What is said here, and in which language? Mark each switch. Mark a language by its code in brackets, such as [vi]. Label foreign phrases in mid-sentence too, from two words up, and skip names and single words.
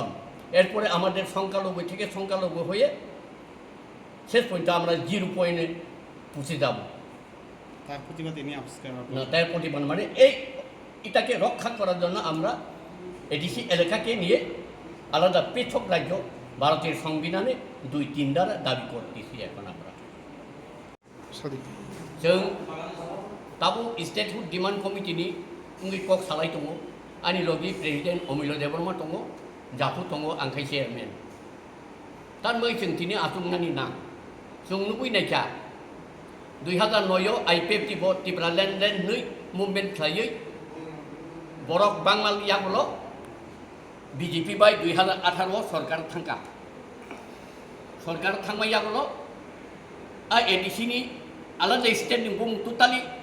[bn] এরপরে আমাদের সংখ্যালঘু থেকে সংখ্যালঘু হয়ে শেষ পর্যন্ত আমরা 0 পয়েন্টে পৌঁছে যাব। তার প্রতিবাদ নিয়ে আজকে না, তার প্রতিবাদ মানে এটাকে রক্ষা করার জন্য আমরা এডিসি এলাকাকে নিয়ে আলাদা পৃথক রাজ্য ভারতের সংবিধানে 2-3 দ্বারা দাবি করতেছি এখন আমরা। [trp] जों ताबो [en] statehood demand [trp] कमिटिनि उंगै कक सालाय दङ आंनि लगे प्रेसिडेन्ट अमिल देबर्मा दङ जाफु दङ आंखाय चेयारमेन तार मै जों दिनै आथुमनानि ना जों लुबैनायखा 2009 आईपीएफटी बो त्रिपुरा लेन्ड नै मुभमेन्ट खालायै बरक बांमालियाबल बीजेपी बाय 2018 सरकार थांखा सरकार थांमायाबल आ एडिसिनि आलादा स्टेट बुं टोटाली